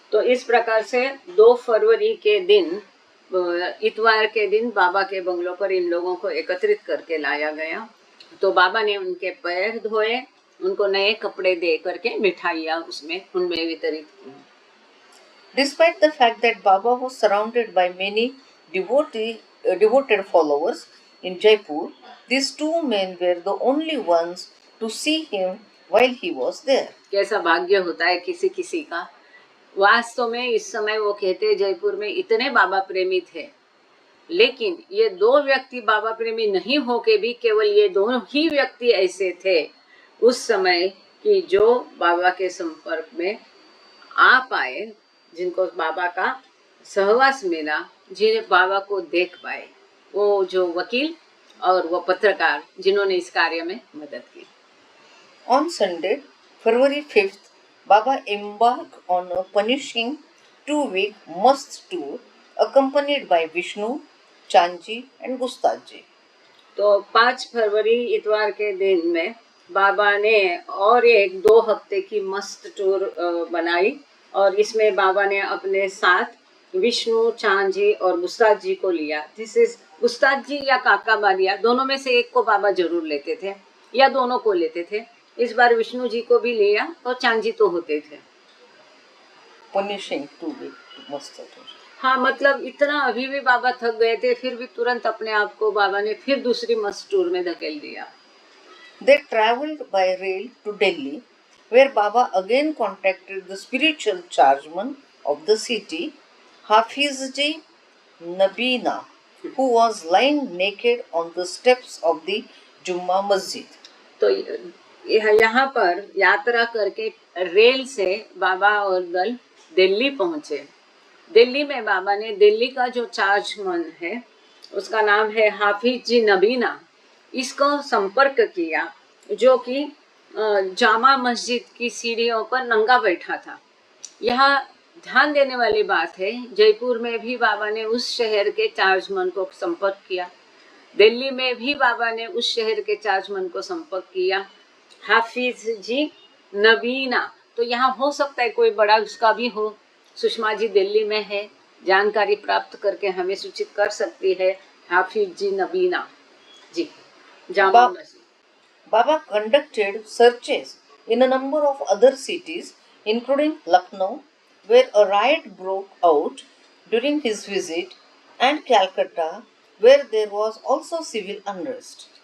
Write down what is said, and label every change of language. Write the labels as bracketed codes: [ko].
[hi] तो इस प्रकार से 2 फरवरी के दिन, इतवार के दिन, बाबा के बंगलों पर इन लोगों को एकत्रित करके लाया गया। तो बाबा ने उनके पैर धोए, उनको नए कपड़े दे करके मिठाइयाँ उसमें उनमें वितरित की। [en] Despite the fact that Baba was surrounded by many devoted followers in Jaipur, these two men were the only ones to see him while he was there. [hi] कैसा भाग्य होता है किसी किसी का। वास्तव में इस समय वो कहते, जयपुर में इतने बाबा प्रेमी थे, लेकिन ये 2 व्यक्ति बाबा प्रेमी नहीं होके भी केवल ये दोनों ही व्यक्ति ऐसे थे उस समय कि जो बाबा के संपर्क में आ पाए, जिनको बाबा का सहवास मिला, जिन्हें बाबा को देख पाए, वो जो वकील और वो पत्रकार जिन्होंने इस कार्य में मदद की। [en] On Sunday, February 5th, Baba embarked on a punishing 2-week must tour accompanied by Vishnu, Chanji and Gustadji. [hi] तो 5 फरवरी इतवार के दिन में बाबा ने और एक 2 हफ्ते की मस्त टूर बनाई, और इसमें बाबा ने अपने साथ विष्णु, चांजी और गुस्ताद जी को लिया। [en] this is [hi] गुस्ताद जी या काका बालिया, दोनों में से एक को बाबा जरूर लेते थे या दोनों को लेते थे। इस बार विष्णु जी को भी लिया और चांजी तो होते थे। [en] Punishing 2-week must tour. [hi] हाँ, मतलब इतना अभी भी बाबा थक गए थे, फिर भी तुरंत अपने आप को बाबा ने फिर दूसरी मस्त टूर में धकेल दिया। [en] They travelled by rail to Delhi, where Baba again contacted the spiritual chargeman of the city, Hafizji Nabina, who was lying naked on the steps of the Jumma Masjid. [hi] तो यहाँ पर यात्रा करके रेल से बाबा और दल दिल्ली पहुँचे। दिल्ली में बाबा ने दिल्ली का जो चार्जमैन है, उसका नाम है हाफिज जी नबीना, इसको संपर्क किया, जो कि जामा मस्जिद की सीढ़ियों पर नंगा बैठा था। यहाँ ध्यान देने वाली बात है, जयपुर में भी बाबा ने उस शहर के चार्जमैन को संपर्क किया, दिल्ली में भी बाबा ने उस शहर के चार्जमैन को संपर्क किया, हाफिज जी नबीना। तो यहाँ हो सकता है कोई बड़ा उसका भी हो। सुषमा जी दिल्ली में है, जानकारी प्राप्त करके हमें सूचित कर सकती है। हाफिज जी नबीना जी, Jama Masjid. [en] Baba conducted searches in a number of other cities, including Lucknow, where a riot broke out during his visit, and Calcutta, where there was also civil unrest.